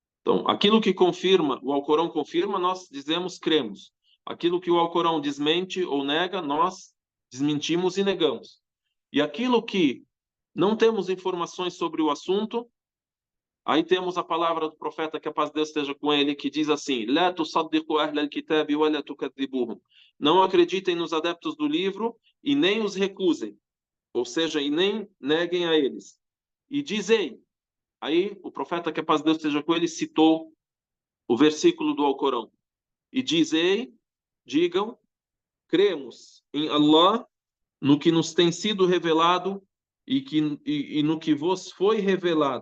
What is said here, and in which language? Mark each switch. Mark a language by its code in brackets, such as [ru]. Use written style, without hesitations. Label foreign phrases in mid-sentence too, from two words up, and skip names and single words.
[pt] Então, aquilo que confirma, o Alcorão confirma, nós dizemos cremos. Aquilo que o Alcorão desmente ou nega, nós desmentimos e negamos. E aquilo que não temos informações sobre o assunto, aí temos a palavra do profeta, que a paz de Deus esteja com ele, que diz assim: [ar] "لا تصدقوا أهل الكتاب ولا تكذبوهم." [pt] Não acreditem nos adeptos do livro e nem os recusem, ou seja, e nem neguem a eles. E dizei, aí o profeta, que a paz de Deus esteja com ele, citou o versículo do Alcorão. E dizei, digam, cremos em Allah, no que nos tem sido revelado e no que vos foi revelado.